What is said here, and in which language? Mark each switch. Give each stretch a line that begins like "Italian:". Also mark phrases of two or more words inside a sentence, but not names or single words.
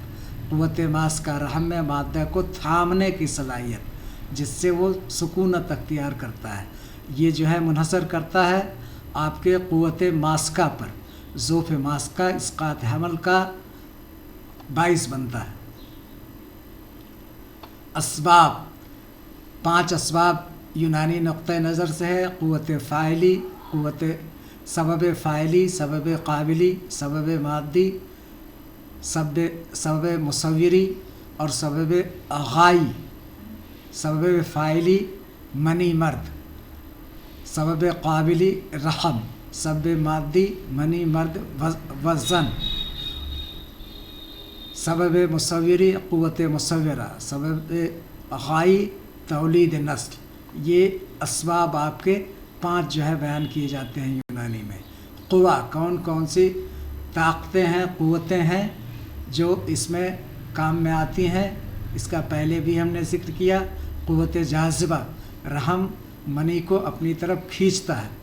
Urdu: قوت ماسکہ رحم میں مادہ کو تھامنے کی صلاحیت، جس سے وہ سکونت اختیار کرتا ہے، یہ جو ہے منحصر کرتا ہے آپ کے قوت ماسکہ پر۔ ضعف ماسکہ اسقاط حمل کا باعث بنتا ہے۔ اسباب 5 اسباب یونانی نقطہ نظر سے ہے: قوت فاعلی، سبب فاعلی، سبب قابلی، سبب مادی، سبب مصوری اور سبب غائی۔ سبب فاعلی منی مرد، سبب قابلی رحم، سبب مادی منی مرد وزن، سبب مصوری قوت مصورہ، سبب غائی تولید نسل۔ یہ اسباب آپ کے 5 جو ہے بیان کیے جاتے ہیں یونانی میں۔ قوا کون کون سی طاقتیں ہیں، قوتیں ہیں جو اس میں کام میں آتی ہیں، اس کا پہلے بھی ہم نے ذکر کیا۔ قوت جاذبہ رحم منی کو اپنی طرف کھینچتا ہے۔